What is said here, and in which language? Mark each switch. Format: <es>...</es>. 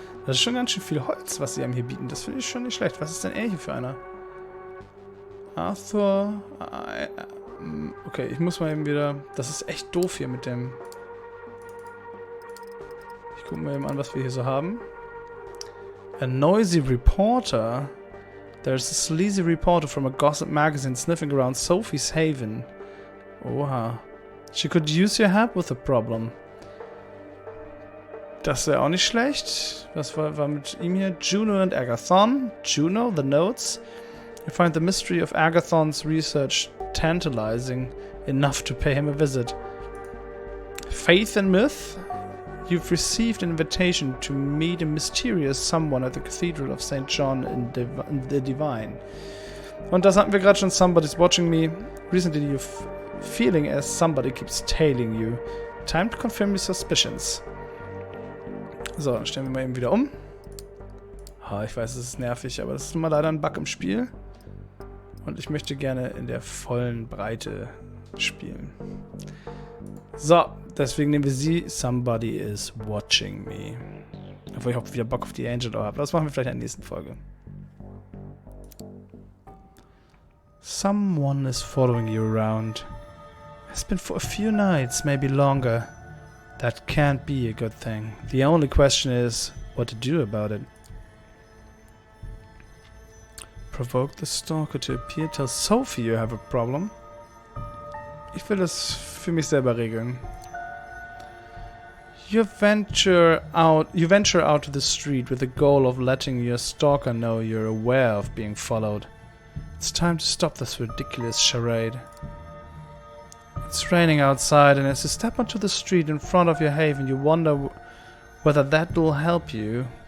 <de>Das ist schon ganz schön viel Holz, was sie einem hier bieten. Das finde ich schon nicht schlecht. Was ist denn er hier für einer? Arthur. Okay, ich muss mal eben wieder... Das ist echt doof hier mit dem... Ich gucke mal eben an, was wir hier so haben.</de> <en>A noisy reporter. There's a sleazy reporter from a gossip magazine sniffing around Sophie's Haven. Oha. She could use your help with the problem.</en> <de>Das wäre auch nicht schlecht. Was war mit ihm hier?</de> <en>Juno and Agathon. Juno, the notes. You find the mystery of Agathon's research tantalizing enough to pay him a visit. Faith and myth. You've received an invitation to meet a mysterious someone at the Cathedral of St. John in the Divine.</en> <de>Und das hatten wir gerade schon.</de> <en>Somebody's watching me. Recently you're feeling as somebody keeps tailing you. Time to confirm your suspicions.</en> <de>So, dann stellen wir mal eben wieder um. Ich weiß, es ist nervig, aber das ist nun mal leider ein Bug im Spiel. Und ich möchte gerne in der vollen Breite spielen. So, deswegen nehmen wir sie.</de> <en>Somebody is watching me.</en> <de>Obwohl ich auch wieder Bock auf die Angel habe. Das machen wir vielleicht in der nächsten Folge.</de> <en>Someone is following you around. It's been for a few nights, maybe longer. That can't be a good thing. The only question is what to do about it. Provoke the stalker to appear. Tell Sophie you have a problem.</en> <de>Ich will das für mich selber regeln.</de> <en>You venture out to the street with the goal of letting your stalker know you're aware of being followed. It's time to stop this ridiculous charade. It's raining outside, and as you step onto the street in front of your haven, you wonder whether that will help you.</en>